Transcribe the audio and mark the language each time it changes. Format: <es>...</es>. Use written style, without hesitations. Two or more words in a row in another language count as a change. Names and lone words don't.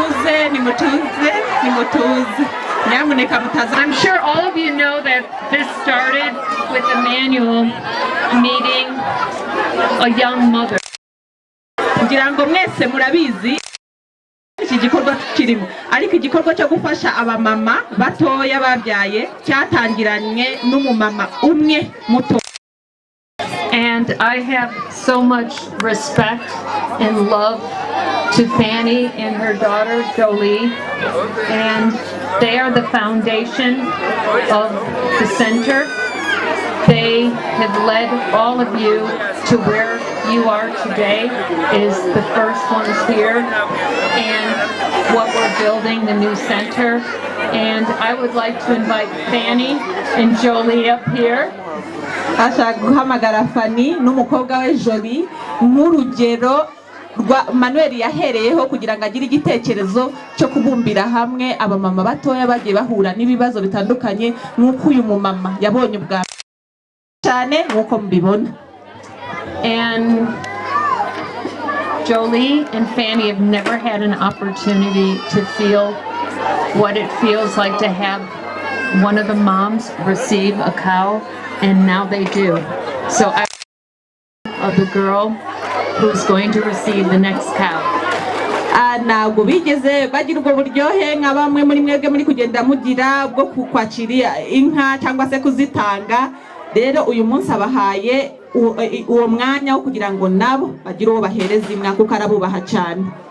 <rw>nimutuze nyamuneka mutaza.</rw> <en>I'm sure all of you know that this started with Emmanuel meeting a young mother.</en> <rw>Ngira ngo mwese murabizi iki gikorwa kirimo, ariko igikorwa cyo gufasha abamama batoya babyaye cyatangiranye n'umumama umwe muto.</rw> <en>And I have so much respect and love to Fanny and her daughter Jolie, and they are the foundation of the center. They have led all of you to where you are today. Is the first ones here, and what we're building, the new center. And I would like to invite Fanny and Jolie up here.</en> <rw>Ashaka guhamagara Fanny n'umukobwa we Jolie nk'urugero rwa Manuel yahereyeho kugira ngo agire igitekerezo cyo kubumbira hamwe abamama batoya bagiye bahura n'ibibazo bitandukanye nk'uko uyu mumama yabonye ubwa cyane nk'uko mbibona.</rw> <en>And Jolie and Fanny have never had an opportunity to feel what it feels like to have one of the moms receive a cow, and now they do. So I of the girl who's going to receive the next cow.</en> <rw>Ntabwo bigeze bagira ubwo buryohe nka bamwe muri mwebwe muri kugenda mugira bwo kwakira inka cyangwa se kuzitanga. Rero uyu munsi abahaye uwo mwanya wo kugira ngo nabo bagire uwo bahereza inka kuko arabubaha cyane.</rw>